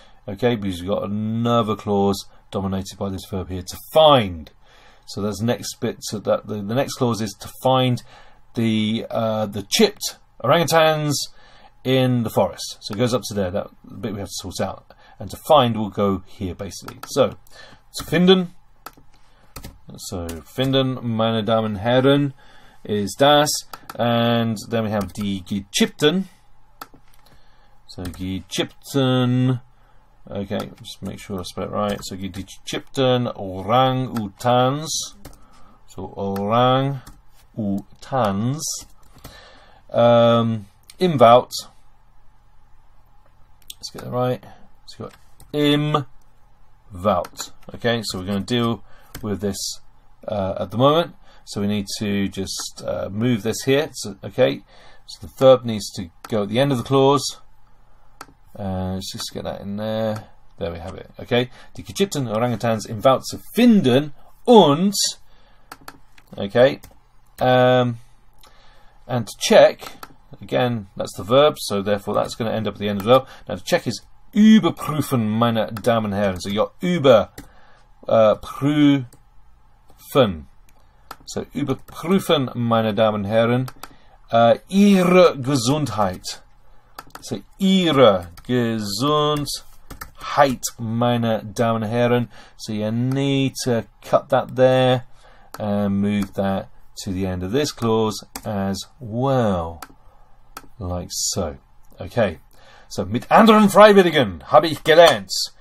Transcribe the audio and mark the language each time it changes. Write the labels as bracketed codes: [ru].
[en] Okay, because we've got another clause dominated by this verb here, to find. So that's the next bit. So that the next clause is to find the chipped orangutans in the forest. So it goes up to there. That bit we have to sort out. And to find will go here basically. [de] So, zu finden. So, finden, meine Damen und Herren, is das. [en] And then we have [de] die gechippten. [en] So, gechippten. Okay, just make sure I spell it right. [de] So, die gechippten Orang-Utans. So, Orang-Utans. Im Wald. [en] Let's get it right. So you've got [de] im Wald. [en] Okay, so we're going to deal with this at the moment. So we need to just move this here. So, okay, so the verb needs to go at the end of the clause. Let's just get that in there. There we have it. Okay, [de] die gechippten Orangutans im Wald zu finden und, [en] okay, and to check. Again, that's the verb, so therefore that's going to end up at the end as well. Now to check is überprüfen, [de] meine Damen und Herren. [en] So you're überprüfen. [de] So überprüfen, meine Damen und Herren, ihre Gesundheit. So ihre Gesundheit, meine Damen und Herren. [en] So you need to cut that there and move that to the end of this clause as well. Like so. Okay. [de] So, mit anderen Freiwilligen habe ich gelernt.